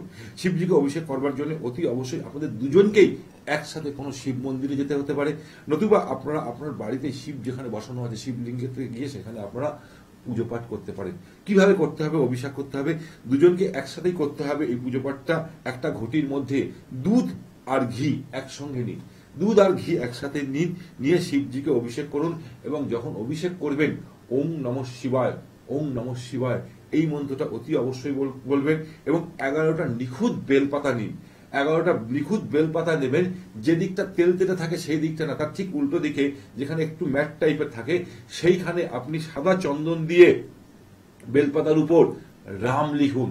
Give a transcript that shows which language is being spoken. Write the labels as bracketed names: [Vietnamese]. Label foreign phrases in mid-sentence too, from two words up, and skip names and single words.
[Bangla] শিবজিকে অভিষেক করবার জন্য অতি অবশ্যই আপনাদের দুজনকেই একসাথে কোনো শিব মন্দিরে যেতে হতে পারে, নতুবা আপনারা আপনার বাড়িতে শিব যেখানে বসানো আছে শিবলিঙ্গের থেকে গিয়ে সেখানে আপনারা পুজো পাঠ করতে পারেন। কিভাবে করতে হবে? অভিষেক করতে হবে, দুজনকে একসাথেই করতে হবে। এই পুজো পাঠটা একটা ঘটির মধ্যে দুধ আর ঘি একসঙ্গে নিন, দুধ আর ঘি একসাথে নিন, নিয়ে শিবজিকে অভিষেক করুন। এবং যখন অভিষেক করবেন [Sanskrit] ওং নমঃ শিবায়, ওং নমঃ শিবায় [Bangla] এই মন্ত্রটা অতি অবশ্যই বলবেন। এবং 11টা নিখুঁত বেলপাতা নিন, 11টা নিখুঁত বেলপাতা নেবেন। যে দিকটা তেলতেটে থাকে সেই দিকটা না, তার ঠিক উল্টো দিকে যেখানে একটু ম্যাট টাইপের থাকে সেইখানে আপনি সাদা চন্দন দিয়ে বেলপাতার উপর রাম লিখুন।